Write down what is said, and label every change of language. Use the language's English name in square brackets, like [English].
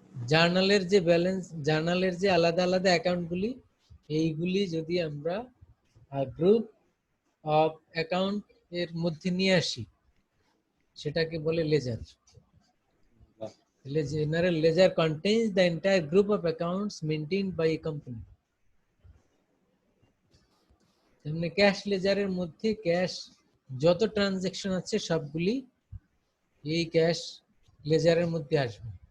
[Bangla] জার্নালের যে ব্যালেন্স, জার্নালের যে আলাদা আলাদা অ্যাকাউন্টগুলি, এইগুলি যদি আমরা গ্রুপ অফ অ্যাকাউন্ট এর মধ্যে নিয়ে আসি, সেটাকে বলে laser. [English] General ledger contains the entire group of accounts maintained by a company. [Bangla] তেমনি ক্যাশ লেজারের মধ্যে ক্যাশ যত ট্রানজাকশন আছে সবগুলি এই ক্যাশ লেজারের মধ্যে আসবে।